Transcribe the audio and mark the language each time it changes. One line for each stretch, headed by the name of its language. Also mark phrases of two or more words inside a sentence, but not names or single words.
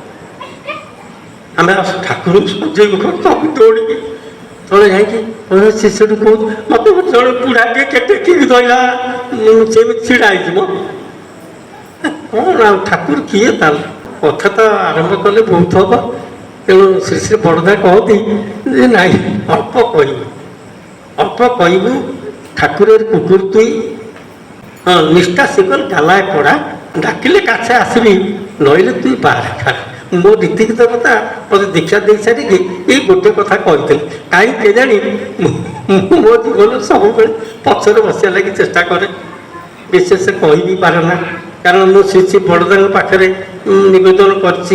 Odia: ଆମେ ଠାକୁରଙ୍କୁ ସଜେଇବୁ ସବୁ ଦୌଡ଼ିକି ତଳେ ଯାଇକି ସେ ସେଠୁ କହୁଛୁ ମୋତେ ଜଣେ ବୁଢ଼ାଟିଏ ଟେକିକି ଧରିଲା, ସେମିତି ଛିଡ଼ା ହେଇଯିବ। କ'ଣ ଆଉ ଠାକୁର କିଏ? ତାହେଲେ କଥା ତ ଆରମ୍ଭ କଲେ ବହୁତ ହବ। ତେଣୁ ଶ୍ରୀ ଶ୍ରୀ ବଡ଼ଦା କହନ୍ତି ଯେ ନାଇଁ, ଅଳ୍ପ କହିବୁ, ଅଳ୍ପ କହିବୁ।
Bangla: ଠାକୁরের কুকুর তুই, হ্যাঁ নিষ্ঠা শিকল গালায় পড়া, ডাকিলে কাছে আসবি, নইলে তুই বার।
Odia: ମୋ ରୀତିକି ଦେବତା ମୋତେ ଦୀକ୍ଷା ଦେଇ ସାରିକି ଏଇ ଗୋଟେ କଥା କହିଥିଲେ। କାହିଁକି କେଜାଣି ମୁଁ ମୋ ଜୀବନ ସବୁବେଳେ ପଛରେ ବସିବା ଲାଗି ଚେଷ୍ଟା କରେ, ବିଶେଷ କହିବି ପାରେ ନା। କାରଣ ମୁଁ ଶ୍ରୀ ଶ୍ରୀ ବଡ଼ଦାଙ୍କ ପାଖରେ ନିବେଦନ କରିଛି।